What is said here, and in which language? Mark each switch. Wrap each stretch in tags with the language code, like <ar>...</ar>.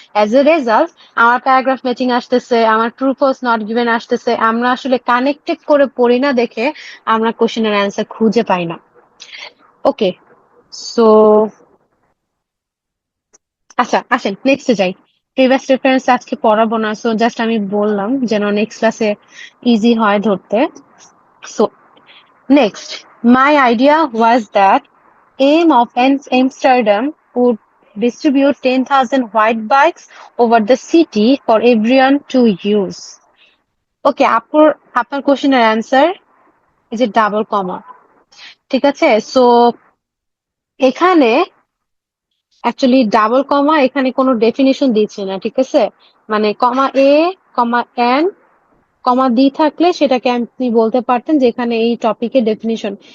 <bn>As a result আমার paragraph matching আসতেছে, আমার ট্রু ফলস নট গিভেন আসতেছে, আমরা আসলে কানেক্টেড করে পড়ি না দেখে আমরা কোশ্চেনের অ্যান্সার খুঁজে পাই না। ওকে, সো আচ্ছা আসেন নেক্সটে যাই। প্রিভিয়াস রেফারেন্স আজকে পড়াবো না, সো জাস্ট আমি বললাম যেন নেক্সট ক্লাসে ইজি হয় ধরতে।</bn> <en>So next, my idea was that aim of Amsterdam would distribute 10,000 white bikes over the city for everyone to use.</en> <bn>Okay, আপনার কোশ্চেনের অ্যান্সার</bn> <en>Is a double comma.</en> <bn>ঠিক আছে, সো এখানে অ্যাকচুয়ালি ডাবল কমা এখানে কোনো ডেফিনিশন দিচ্ছে না, ঠিক আছে? মানে কমা এ, কমা এন, কমা দি থাকলে সেটাকে আপনি বলতে পারতেন যে এখানে এই টপিকের ডেফিনিশন।</bn>